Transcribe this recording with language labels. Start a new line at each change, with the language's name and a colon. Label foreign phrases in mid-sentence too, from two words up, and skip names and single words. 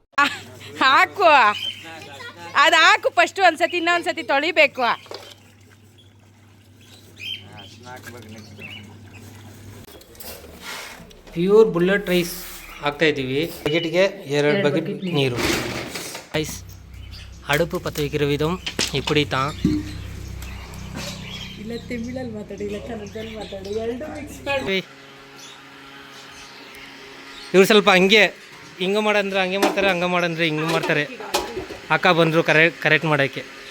Kannada: ಹಾಕು, ಅದು ಹಾಕು ಫಸ್ಟ್. ಒಂದ್ಸತಿ ಇನ್ನೊಂದ್ಸತಿ ತೊಳಿಬೇಕು.
English: pure bullet rice
Kannada: ಹಾಕ್ತಾಯಿದ್ದೀವಿ. ಬಕೆಟ್ಗೆ 2 ಬಕೆಟ್ ನೀರು.
Tamil: ರೈಸ್ அடுப்பு பற்ற வைக்கிற விதம் இப்படி தான்.
Kannada: ಇವ್ರು ಸ್ವಲ್ಪ ಹಂಗೆ ಹಿಂಗೆ ಮಾಡಂದ್ರೆ ಹಂಗೆ ಮಾಡ್ತಾರೆ, ಹಂಗೆ ಮಾಡಂದ್ರೆ ಹಿಂಗೆ ಮಾಡ್ತಾರೆ. ಅಕ್ಕ ಬಂದರು ಕರೆಕ್ಟ್ ಮಾಡೋಕ್ಕೆ.